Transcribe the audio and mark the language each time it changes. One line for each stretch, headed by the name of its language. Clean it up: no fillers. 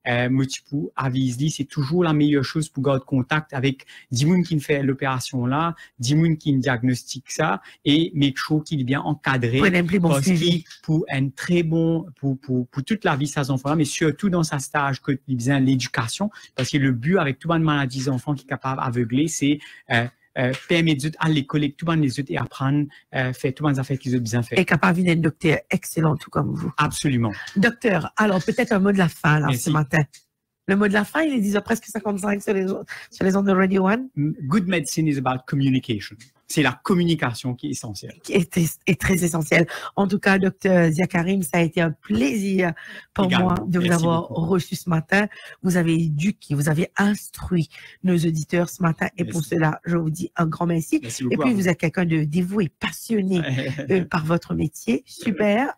French: multiple avise c'est toujours la meilleure chose pour garder contact avec 10 personnes qui fait l'opération là, 10 personnes qui diagnostiquent ça et
English: make sure
French: qu'il est bien encadré parce qu'il pour un très bon pour toute la vie ces enfants là, mais surtout dans sa stage que il besoin l'éducation parce que le but avec tout le maladie des enfants qui est capable d'aveugler c'est permettre à l'école tout le les autres et apprendre faire tout les affaires qu'ils ont bien fait. Et capable d'être docteur excellent tout comme vous. Absolument. Docteur, alors peut-être un mot de la fin là, ce matin. Le mot de la fin, il est 10h presque 55 sur les ondes de Radio One.
English: Good medicine is about communication.
French: C'est la communication qui est essentielle. Qui est très essentielle. En tout cas, docteur Ziakarim, ça a été un plaisir pour moi de vous avoir reçu ce matin. Vous avez éduqué, vous avez instruit nos auditeurs ce matin et pour cela, je vous dis un grand merci. Et puis, vous êtes quelqu'un de dévoué, passionné par votre métier. Super.